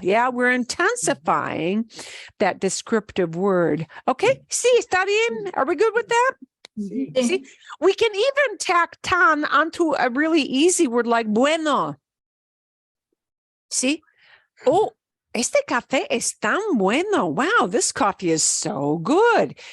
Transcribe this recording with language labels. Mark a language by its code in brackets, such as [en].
[en] Yeah, we're intensifying that descriptive word. Okay, [es] sí, está bien. [en] Are we good with that? See, we can even tack tan onto a really easy word like bueno. See? [es] Oh, este café es tan bueno. [en] Wow, this coffee is so good.